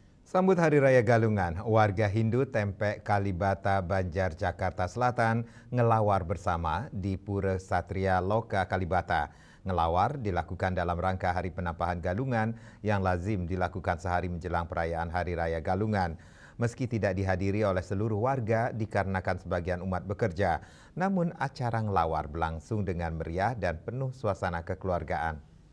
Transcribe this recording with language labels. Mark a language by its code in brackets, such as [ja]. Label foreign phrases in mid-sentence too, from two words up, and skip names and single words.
[id] Sambut Hari Raya Galungan, warga Hindu Tempek Kalibata, Banjar, Jakarta Selatan ngelawar bersama di Pura Satria Loka Kalibata. Ngelawar dilakukan dalam rangka Hari Penampahan Galungan yang lazim dilakukan sehari menjelang perayaan Hari Raya Galungan. Meski tidak dihadiri oleh seluruh warga dikarenakan sebagian umat bekerja, namun acara ngelawar berlangsung dengan meriah dan penuh suasana kekeluargaan.